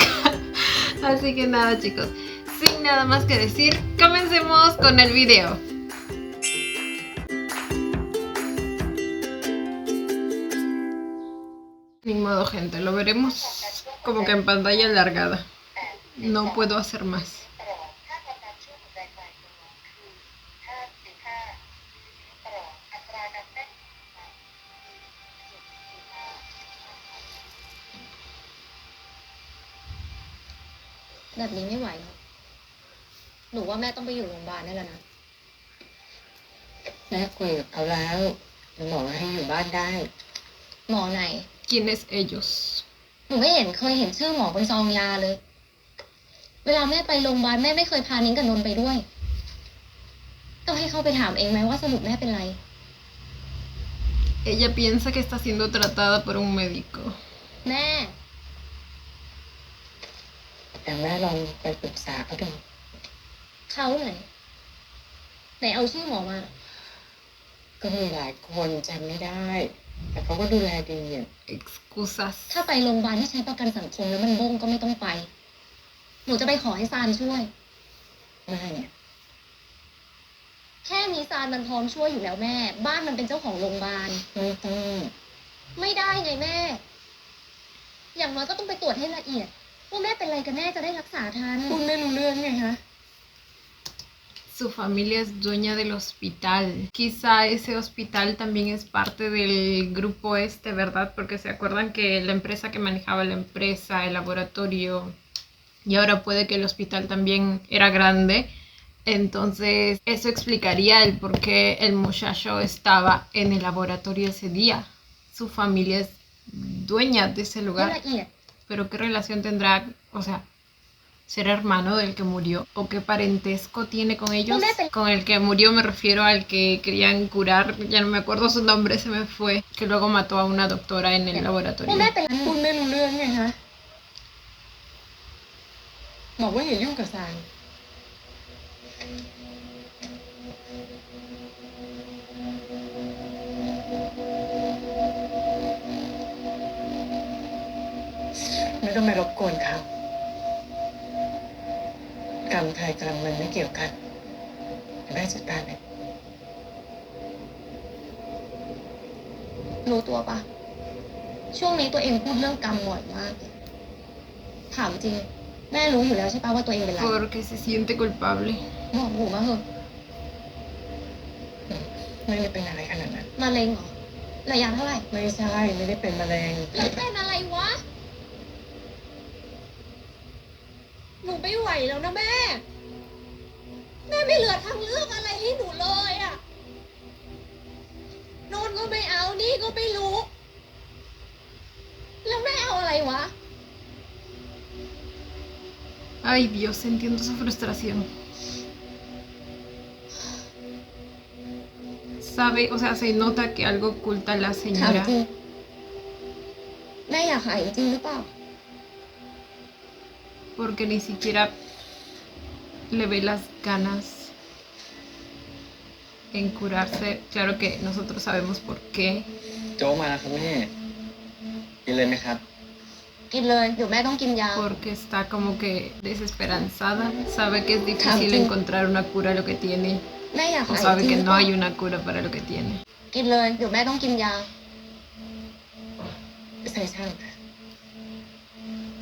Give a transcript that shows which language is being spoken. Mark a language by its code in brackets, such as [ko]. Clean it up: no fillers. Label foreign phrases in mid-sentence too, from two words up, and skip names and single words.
[es] Así que nada, chicos, sin nada más que decir, comencemos con el video. Ni modo, gente, lo veremos como que en pantalla alargada. No puedo hacer más. [th] แบบนี้ไม่ไหวหรอกหนูว่าแม่ต้องไปอยู่โรงพยาบาลได้แล้วนะแม่คุยกับเขาแล้วหมอให้อยู่บ้านได้หมอไหน [es] ¿Quiénes ellos? [th] หนูไม่เคยเห็นชื่อหมอบนซองยาเลยเวลาแม่ไปโรงพยาบาลแม่ไม่เคยพานิ้งกับนนท์ไปด้วยต้องให้เขาไปถามเองไหมว่าสรุปแม่เป็นไร [es] Ella piensa que está siendo tratada por un médico. [th] แม่ แต่แม่ลองไปปรึกษาเขาดู เขาไหนเอาชื่อหมอมา ก็มีหลายคนจำไม่ได้ แต่เขาก็ดูแลดีอ่ะ [es] Excusas. [th] ถ้าไปโรงพยาบาลที่ใช้ประกันสังคมแล้วมันบ้งก็ไม่ต้องไปหนูจะไปขอให้ซานช่วย แม่เนี่ย แค่มีซานมันพร้อมช่วยอยู่แล้วแม่บ้านมันเป็นเจ้าของโรงพยาบาล ไม่ต้อง ไม่ได้ไงแม่อย่างน้อยก็ต้องไปตรวจให้ละเอียดว่าแม่เป็นอะไรกันแน่จะได้รักษาทัน พูดไม่รู้เรื่องไงฮะ [es] Su familia es dueña del hospital. Quizá ese hospital también es parte del grupo este, ¿verdad? Porque se acuerdan que la empresa que manejaba la empresa, el laboratorio, y ahora puede que el hospital también era grande. Entonces eso explicaría el por qué el muchacho estaba en el laboratorio ese día. Su familia es dueña de ese [th] ให้ [es] lugar. [th] ละเอียด [es] Pero ¿qué relación tendrá? O sea, ¿ser hermano del que murió? ¿O qué parentesco tiene con ellos? Con el que murió me refiero al que querían curar, ya no me acuerdo su nombre, se me fue, que luego mató a una doctora en el [th] ว่า [es] laboratorio. [th] แม่เป็น พูดไม่รู้เรื่องไงฮะบอกว่าอย่ายุ่งกับซานไม่ต้องไปรบกวนเขากรรมใครกรรมมันไม่เกี่ยวกันแม่จัดการเอง รู้ตัวปะช่วงนี้ตัวเองพูดเรื่องกรรมบ่อยมากถามจริงแม่รู้อยู่แล้วใช่ปะว่าตัวเองเป็นไร [es] Porque se siente culpable. [th] บอกหนูมาเถอะ ไม่ได้เป็นอะไรขนาดนั้น มะเร็งเหรอระยะเท่าไหร่ ไม่ใช่ไม่ได้เป็นมะเร็ง แล้วเป็นอะไรวะหนูไม่ไหวแล้วนะแม่ไม่เหลือทางเลือกอะไรให้หนูเลยอะโน่นก็ไม่เอานี่ก็ไม่รู้แล้วแม่เอาอะไรวะ [es] Ay Dios, entiendo su frustración. Sabe, o sea, se nota que algo oculta la [th] ถาม [es] señora. [th] จริงแม่อยากหายจริงหรือเปล่า [es] Porque ni siquiera le ve las ganas en curarse. Claro que nosotros sabemos por qué. [th] โจ๊กมาแล้วครับแม่กินเลยไหมครับ กินเลยเดี๋ยวแม่ต้องกินยา [es] Porque está como que desesperanzada. Sabe que es difícil encontrar una cura a lo que tiene. [th] แม่อยาก [es] O [th] หาย [es] sabe [th] จริง [es] que [th] หรือ [es] no [th] เปล่า [es] hay una cura para lo que tiene. [th] กินเลยเดี๋ยวแม่ต้องกินยา ใช่ช่าง